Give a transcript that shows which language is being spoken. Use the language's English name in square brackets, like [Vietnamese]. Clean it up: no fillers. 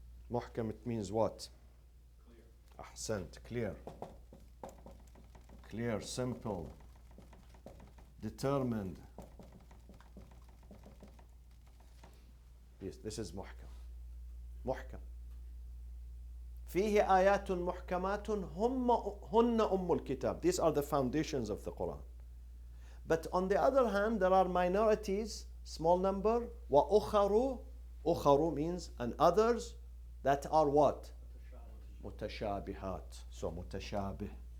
[English] محكم, it means what? [Arabic] أحسنت. [English] Clear, simple, determined. Yes, this is محكم. [Arabic] فيه آيات محكمات هن الكتاب. [English] These are the foundations of the Quran. But on the other hand, there are minorities, small number, وأخر means, and others that are what? [Arabic] متشابهات. [English] So [Arabic] متشابه.